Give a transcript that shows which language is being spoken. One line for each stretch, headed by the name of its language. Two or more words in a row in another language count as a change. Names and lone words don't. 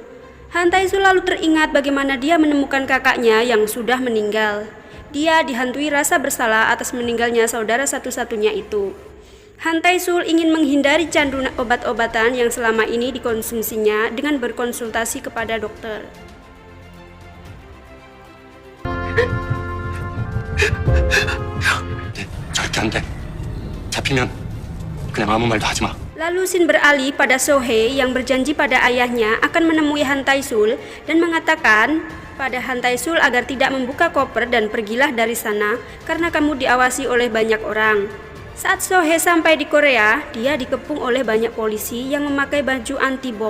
Indonesian: Han Tae-sul lalu teringat bagaimana dia menemukan kakaknya yang sudah meninggal. Dia dihantui rasa bersalah atas meninggalnya saudara satu-satunya itu. Han Tae-sul ingin menghindari candu obat-obatan yang selama ini dikonsumsinya dengan berkonsultasi kepada dokter.
Korean: 절대 안 돼. 잡히면 그냥 아무 말도 하지 마.
Indonesian: Lalu Shin beralih pada So-hye yang berjanji pada ayahnya akan menemui Han Tae-sul dan mengatakan pada Han Tae-sul agar tidak membuka koper dan pergilah dari sana karena kamu diawasi oleh banyak orang. Saat So-hye sampai di Korea, dia dikepung oleh banyak polisi yang memakai baju anti-bom.